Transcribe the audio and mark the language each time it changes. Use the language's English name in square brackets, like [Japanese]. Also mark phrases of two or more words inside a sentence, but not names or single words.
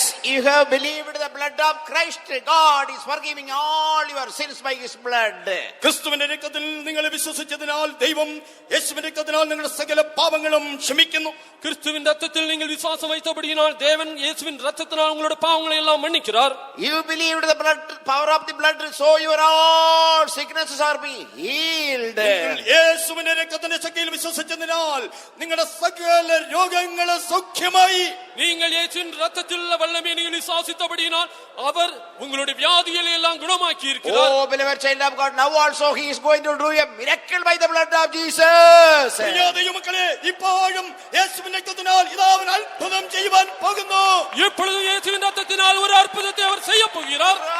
[English] you have believed the blood of Christ, God is forgiving all your sins by his blood. [Malayalam] ക്രിസ്തുവിന്റെ രക്തത്തിൽ നിങ്ങൾ വിശ്വസിച്ചതിനാൽ ദൈവം യേശുവിന്റെ രക്തത്തിനാൽ നിങ്ങളുടെ സകല പാപങ്ങളും ക്ഷമിക്കുന്നു. [Tamil] கிறிஸ்துவின் ரத்தத்தில் நீங்கள் விசுவாசம் வைத்தபடியினால் தேவன் இயேசுவின் ரத்தத்தினால் உங்களுடைய பாவங்களை எல்லாம் மன்னிக்கிறார். [English] You believed the blood, power of the blood, so your all sicknesses are being healed. [Malayalam] യേശുവിന്റെ രക്തത്തിന്റെ ശക്തിയിൽ വിശ്വസിച്ചതിനാൽ നിങ്ങളുടെ സകല രോഗങ്ങളും സൗഖ്യമായി. [Tamil] நீங்கள் இயேசுவின் ரத்தத்தில் உள்ள வல்லமையை நீங்கள் விசுவாசித்தபடியினால் அவர் உங்களுடைய வியாதிகளை எல்லாம் குணமாக்கி இருக்கிறார். [English] Oh beloved child of God, now also he is going to do a miracle by the blood of Jesus. [Malayalam] ദൈവമക്കളെ, ഇപ്പോഴും യേശുവിന്റെ രക്തത്തിനാൽ ഇതാ അവൻ അത്ഭുതം ചെയ്യുവാൻ പോകുന്നു. [Tamil] இப்பொழுது இயேசுவின் ரத்தத்தினால் ஒரு அற்புதத்தை அவர் செய்ய போகிறார்.